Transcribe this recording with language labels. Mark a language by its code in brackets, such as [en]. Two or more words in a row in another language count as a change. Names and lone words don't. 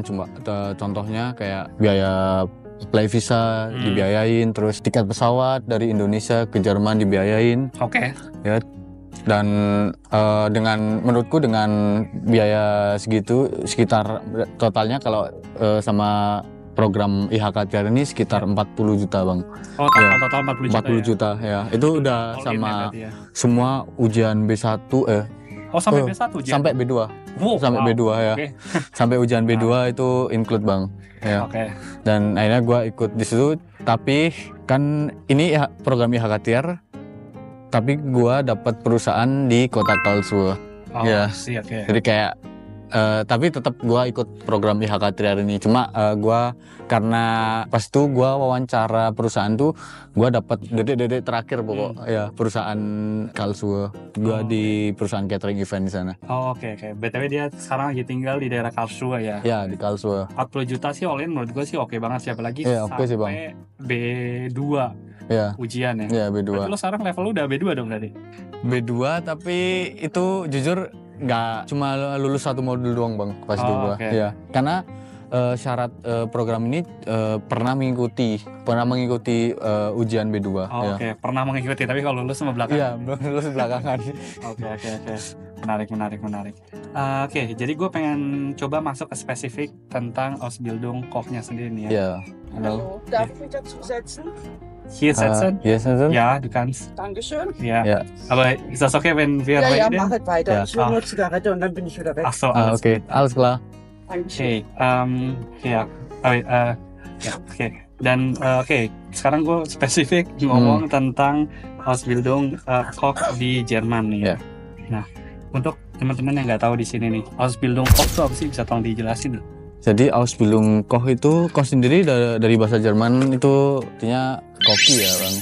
[id] Cuma contohnya kayak biaya apply visa dibiayain, terus tiket pesawat dari Indonesia ke Jerman dibiayain. Oke. Ya. Dan dengan menurutku dengan biaya segitu sekitar totalnya kalau sama program IHKTR ini sekitar 40 juta bang. Oh total 40 juta 40 juta ya. Itu udah [en] all in [id] sama ya. semua ujian B1 Oh sampai B1 ujian? sampai B2. Sampai B2 ya. Okay. Sampai ujian B2 itu include bang. Ya. Oke. Dan akhirnya gue ikut di situ, tapi kan ini program IHKTR, tapi gue dapat perusahaan di kota Karlsruhe. Oh, ya. Oke. Jadi kayak tapi tetap gue ikut program IHKTR ini. Cuma gue karena pas itu gue wawancara perusahaan tuh gue dapat detik-detik terakhir pokok ya perusahaan Karlsruhe. Gue di perusahaan catering event di sana. Oh oke. BTW dia sekarang lagi tinggal di daerah Karlsruhe ya? Ya di Karlsruhe. 40 juta sih [en] all in [id] menurut gue sih oke banget sih, apalagi oke sih, Bang. sampai B2 ujian ya? Ya B2. Berarti lo sekarang level lu udah B2 dong berarti? B2 tapi itu jujur nggak cuma lulus satu modul doang bang pas itu gua. Okay. Ya karena syarat program ini pernah mengikuti ujian B2. Oke. Pernah mengikuti tapi kalau lulus sama belakang. Iya belum lulus belakangan. Oke. Menarik. Oke, jadi gue pengen coba masuk ke spesifik tentang [de] Ausbildung Kochnya [id] sendiri nih ya. [de] Ja. Halo. Darf ich mich dazu setzen? Hier setzen? Hier setzen? Ja, du kannst. Dankeschön. Ja. Ja. Aber ist das okay, wenn wir Ja, reden? mach es weiter. Ja. Ich will nur Zigarette und dann bin ich wieder weg. Ach so, alles Oke, alles klar. Dankeschön. [id] Ya. Oke. Dan sekarang gue spesifik ngomong tentang [de] Ausbildung Koch [id] di Jerman nih. Ya. Nah, untuk teman-teman yang nggak tahu di sini nih, [de] Ausbildung Koch [id] itu apa sih? Bisa tolong dijelasin? Jadi [de] Ausbildung Koch [id] itu Koch sendiri dari bahasa Jerman itu artinya koki ya bang.